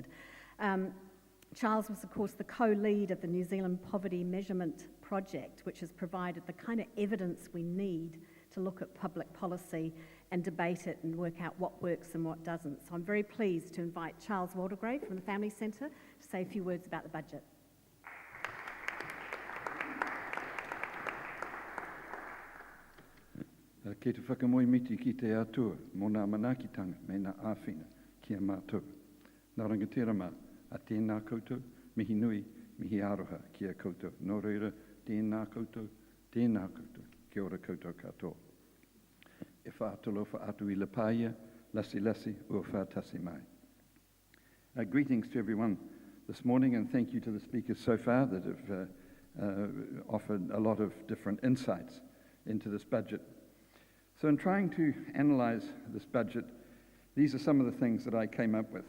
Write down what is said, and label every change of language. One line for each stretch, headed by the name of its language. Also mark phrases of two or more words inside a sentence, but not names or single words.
English: Charles was, of course, the co-lead of the New Zealand Poverty Measurement Project, which has provided the kind of evidence we need to look at public policy and debate it and work out what works and what doesn't. So I'm very pleased to invite Charles Waldegrave from the Family Centre to say a few words about the budget.
Māori: Kei te whakamoimiti ki te atua, mō nā manakitanga me nā āwhina ki a mātou. Nā rangatira mā, a tēnā koutou, mihi nui, mihi aroha ki a koutou. Nō reira, tēnā koutou, kia ora koutou katoa. E whaatolo whaatu I le pāia, lasi lasi ua whaatasi mai.
English: Greetings to everyone this morning, and thank you to the speakers so far that have offered a lot of different insights into this budget. So in trying to analyse this budget, these are some of the things that I came up with.